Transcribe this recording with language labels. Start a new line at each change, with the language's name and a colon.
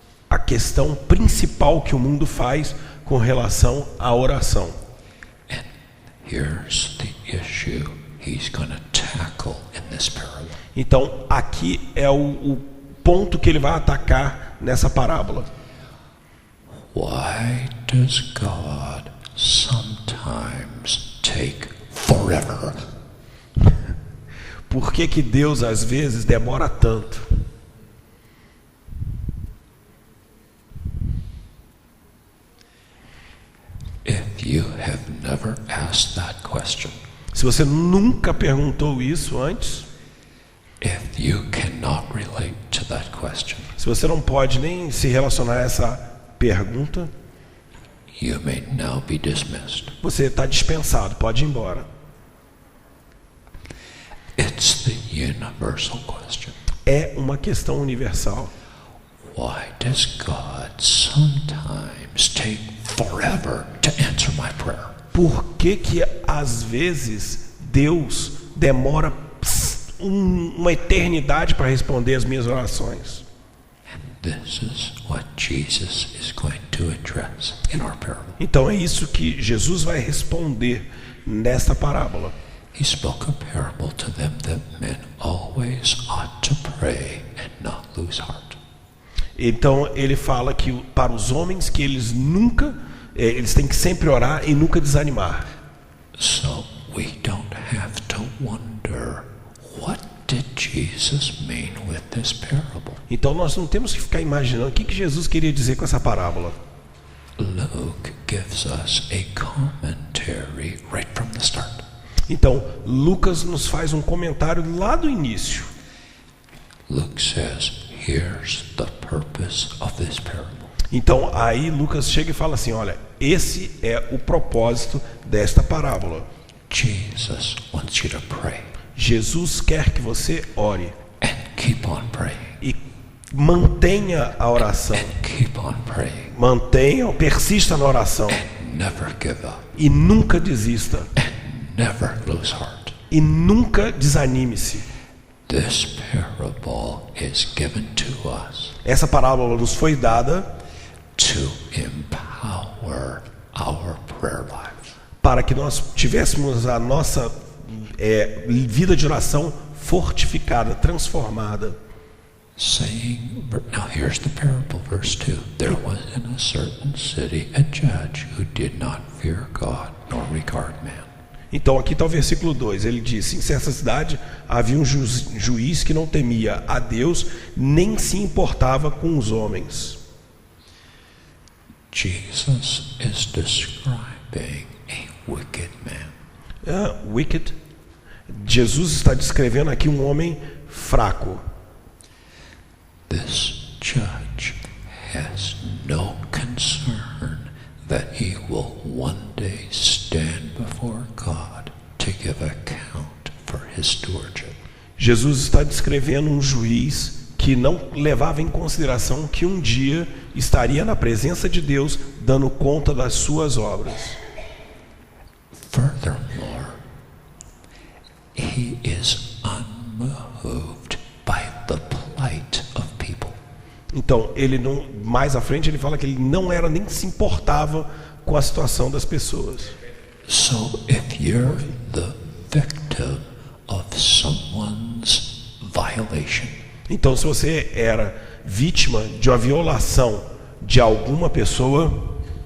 Portuguese: a questão principal que o mundo faz com relação à oração.
English: And here's the issue he's going to tackle in this parable.
Portuguese: Então, aqui é o ponto que ele vai atacar nessa parábola.
English: Why does God sometimes take forever?
Portuguese: Por que que Deus às vezes demora tanto?
English: If you have never asked that question,
Portuguese: Se você nunca perguntou isso antes,
English: if you cannot relate to that question,
Portuguese: se você não pode nem se relacionar a essa pergunta,
English: you may now be dismissed.
Portuguese: você está dispensado, pode ir embora.
English: It's the universal question.
Portuguese: É uma questão universal.
English: Why does God sometimes take forever to answer my prayer?
Portuguese: Por que que às vezes Deus demora uma eternidade para responder as minhas orações?
English: This is what Jesus is going to address in our parable.
Portuguese: Então é isso que Jesus vai responder nesta parábola.
English: He spoke a parable to them that men always ought to pray and not lose heart.
Portuguese: Então ele fala que para os homens que eles têm que sempre orar e nunca desanimar.
English: So we don't have to wonder, what did Jesus mean with this parable?
Portuguese: Então nós não temos que ficar imaginando o que Jesus queria dizer com essa parábola.
English: Luke gives us a commentary right from the start.
Portuguese: Então Lucas nos faz um comentário lá do início.
English: Luke says, here's the purpose of this parable.
Portuguese: Então aí Lucas chega e fala assim, olha, esse é o propósito desta parábola.
English: Jesus wants you to pray
Portuguese: Jesus quer que você ore
English: and keep on praying.
Portuguese: e mantenha a oração,
English: Keep on praying.
Portuguese: persista na oração
English: Never give up.
Portuguese: e nunca desista
English: Never lose heart.
Portuguese: e nunca desanime-se.
English: This parable is given to us
Portuguese: Essa parábola nos foi dada
English: to empower our prayer life.
Portuguese: para que nós tivéssemos a nossa vida de oração fortificada, transformada.
English: Saying, now here's the parable, verse 2. There was in a certain city a judge who did not fear God nor regard man.
Portuguese: Então aqui está o versículo 2, ele disse: em certa cidade havia um juiz que não temia a Deus, nem se importava com os homens.
English: Jesus is describing a wicked man. Wicked.
Portuguese: Jesus está descrevendo aqui um homem fraco.
English: This judge has no concern that he will one day stand before God to give account for his stewardship.
Portuguese: Jesus está descrevendo um juiz que não levava em consideração que um dia estaria na presença de Deus dando conta das suas obras.
English: Furthermore, he is unmoved by the plight of people.
Portuguese: Então, ele não, mais à frente ele fala que ele não era nem se importava com a situação das pessoas.
English: So if you're the victim of someone's violation,
Portuguese: então, se você era vítima de uma violação de alguma pessoa,